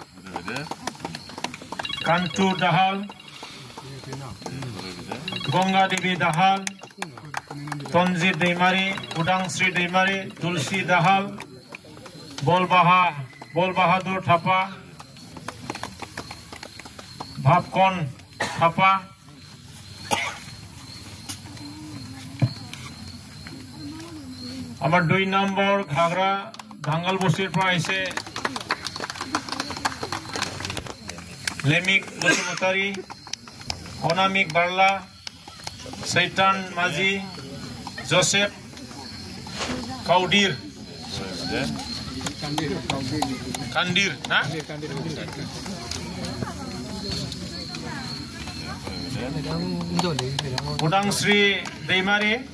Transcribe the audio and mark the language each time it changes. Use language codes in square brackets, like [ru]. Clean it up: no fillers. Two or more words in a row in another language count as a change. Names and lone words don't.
[bn] कान्तु दाहाल गंगा देवी दाहाल तनजित दैमारि उदांस्री दैमारि तुलसी दाहाल बल बाहादुर थापा भापकन थापा আমার 2 নম্বর ঘাগরা ধাঙ্গাল বস্তির প্রাইসে लेमिक बसुमतारी अनामिक बारला सैतान माझी जोसेफ काउदिर कांदिर ना उदांस्री दैमारि